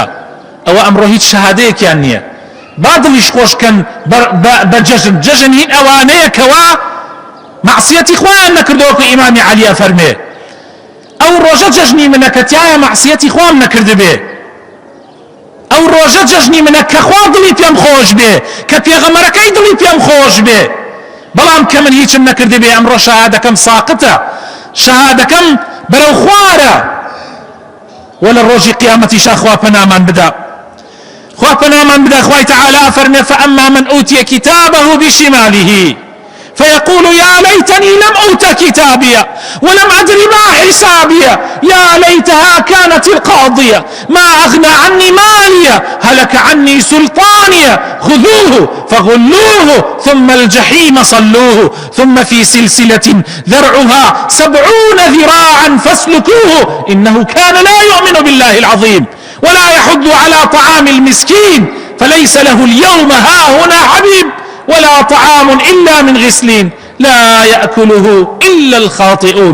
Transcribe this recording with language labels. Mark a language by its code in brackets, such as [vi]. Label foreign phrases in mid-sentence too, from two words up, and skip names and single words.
[ckb] ئەوە ئەمڕۆ هیچ شەهادەیەکیان نییە. با دڵیش خۆشکەن بە جەژن هین ئەوانەیە کەوا معسیەتی خۆیان نەکردەوە کە ئیمامی عەلیە فەرمێ ئەو ڕۆژە جەژنی منە کە تایە معسیەتی خۆم نەکردبێ، ئەو ڕۆژە جەژنی منە کە خوا دڵی پێم خۆش بێ، کە پێغەمبەرەکەی دڵی پێم خۆش بێ، بەڵام کە من هیچم نەکردبێ ئەمڕۆ شەهادەکەم ساقطە، شەهادەکەم بەرەو خوارە. ولا ڕۆژی قیامەتیشا خوا پەنامان بدا. خوا پەنامان بدا. خوای تەعالی فەرمێ [ar] فەئەما من ئوتیە کتابه بشماله فيقول يا ليتني لم أوت كتابيا ولم أدر ما حسابيا يا ليتها كانت القاضية ما أغنى عني ماليا هلك عني سلطانيا خذوه فغلوه ثم الجحيم صلوه ثم في سلسلة ذرعها 70 ذراعا فاسلكوه إنه كان لا يؤمن بالله العظيم ولا يحض على طعام المسكين فليس له اليوم هاهنا حبيب ولا طعام إلا من غسلين لا يأكله إلا الخاطئون.